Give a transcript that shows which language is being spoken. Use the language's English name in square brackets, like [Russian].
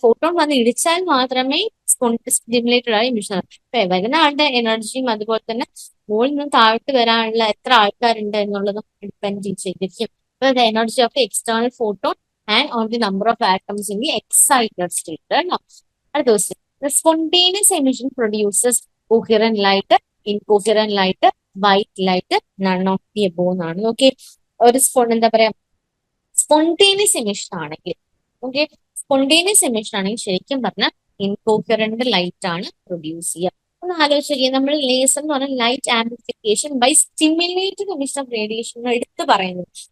[Malayalam] Photon വന്ന് ഇടിച്ചാൽ മാത്രമേ stimulated ആയ എമിഷൻ വരുന്ന ആളുടെ എനർജിയും അതുപോലെ തന്നെ മുകളിൽ നിന്ന് താഴോട്ട് വരാനുള്ള എത്ര ആൾക്കാരുണ്ട് എന്നുള്ളതും ഡിപ്പെൻഡ് ചെയ്തിരിക്കും. [English] The energy of the external photon and on the number of atoms in the excited state. അടുത്ത question, the spontaneous emission produces coherent light, incoherent light, white light, none of the above എന്നാണ്. [Malayalam] Okay, ഒരു എന്താ പറയാ, spontaneous emission ആണെങ്കിൽ, okay, spontaneous emission ആണെങ്കിൽ ശരിക്കും പറഞ്ഞാൽ ഇൻകോഹറന്റ് light ആണ് പ്രൊഡ്യൂസ് ചെയ്യുക. ഒന്ന് ആലോചിക്കുക, നമ്മൾ ലേസർ എന്ന് പറഞ്ഞാൽ [English] light amplification by stimulated emission of radiation [Malayalam] എടുത്ത് പറയുന്നത്.